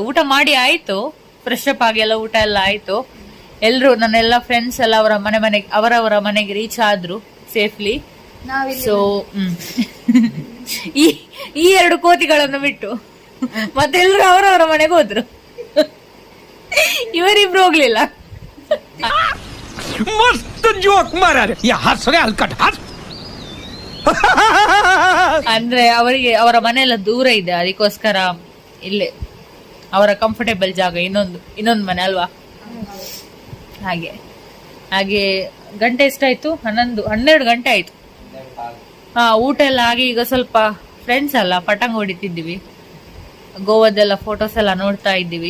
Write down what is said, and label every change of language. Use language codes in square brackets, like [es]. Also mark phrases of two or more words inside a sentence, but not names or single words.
[kn] ಊಟ ಮಾಡಿ ಆಯ್ತು, [en] fresh up [kn] ಆಗಿ ಎಲ್ಲ ಊಟ ಎಲ್ಲ ಆಯ್ತು. ಎಲ್ರು ನನ್ನೆಲ್ಲ ಫ್ರೆಂಡ್ಸ್ ಎಲ್ಲ ಅವರವರ ಮನೆಗೆ ರೀಚ್ ಆದ್ರು ಸೇಫ್ಲಿ. ಸೊ ಈ 2 ಕೋತಿಗಳನ್ನು ಬಿಟ್ಟು ಮತ್ತೆಲ್ರು ಅವರವರ ಮನೆಗೆ ಹೋದ್ರು. ಇವರಿಬ್ರು ಹೋಗ್ಲಿಲ್ಲ. [mr] मस्त जोक मारा रे या हंस रे हलकट हंस [kn] ಅಂದ್ರೆ ಅವರಿಗೆ ಅವರ ಮನೆಯೆಲ್ಲ ದೂರ ಇದೆ, ಅದಕ್ಕೋಸ್ಕರ ಇಲ್ಲೇ ಅವರ ಕಂಫರ್ಟೇಬಲ್ ಜಾಗ ಇನ್ನೊಂದು ಮನೆ ಅಲ್ವಾ. ಹಾಗೆ ಹಾಗೆ ಗಂಟೆ ಎಷ್ಟಾಯ್ತು? 12 ಗಂಟೆ ಆಯ್ತು. ಊಟ ಎಲ್ಲ ಆಗಿ ಈಗ ಸ್ವಲ್ಪ ಫ್ರೆಂಡ್ಸ್ ಅಲ್ಲ ಪಟಂಗ ಹೊಡಿತಿದ್ದೀವಿ, ಗೋವಾದೆಲ್ಲ ಫೋಟೋಸ್ ಎಲ್ಲ ನೋಡ್ತಾ ಇದ್ದೀವಿ.